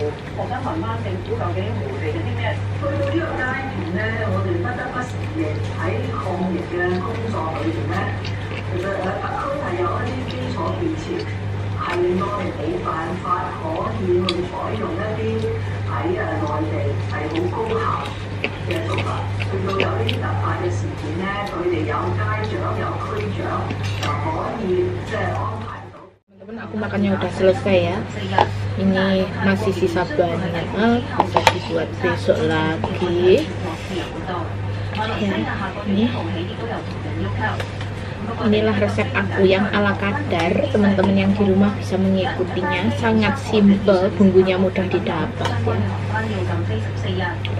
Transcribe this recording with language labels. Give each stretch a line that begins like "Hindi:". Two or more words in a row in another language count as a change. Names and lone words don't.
Cantonese: 我想問翻政府究竟迴避咗啲咩？去到呢個階段咧，我哋不得不承認喺抗疫嘅工作裏邊咧，其實特區係有一啲基礎建設，係令到我哋冇辦法可以去採用一啲喺內地係好高效嘅做法。去到有呢啲突發嘅事件咧，佢哋有街長有區長就可以即係安排。
Indonesian: Teman-teman, aku makannya udah selesai ya. Ini masih sisa banyak, bisa dibuat besok lagi. Ya, inilah resep aku yang ala kadar. Teman-teman yang di rumah bisa mengikutinya. Sangat simple, bumbunya mudah didapat ya.